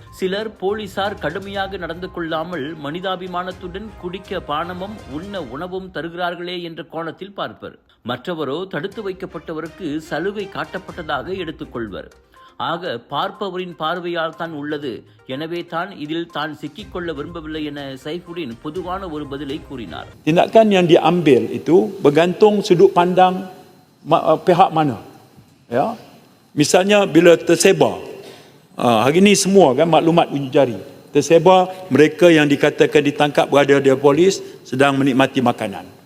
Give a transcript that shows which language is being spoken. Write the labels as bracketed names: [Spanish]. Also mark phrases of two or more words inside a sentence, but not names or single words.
[Tamil] சிலர் போலீசார் கடுமையாக நடந்து கொள்ளாமல் மனிதாபிமானத்துடன் குடிக்க பானமும் உண்ண உணவும் தருகிறார்களே என்ற கோணத்தில் பார்ப்பர். மற்றவரோ தடுத்து வைக்கப்பட்டவருக்கு சலுகை காட்டப்பட்டதாக எடுத்துக்கொள்வர். ஆக பார்ப்பவரின் பார்வையால் தான் உள்ளது, எனவே தான் இதில் தான் சிக்கிக்கொள்ள விரும்பவில்லை என சைஃபுடின் பொதுவான ஒரு பதிலை கூறினார். [Malay] Tindakan yang diambil itu bergantung sudut pandang pihak mana. Ya. Misalnya bila tersebar, hari ini semua kan maklumat uji jari, tersebar mereka yang dikatakan ditangkap berada di polis sedang menikmati makanan.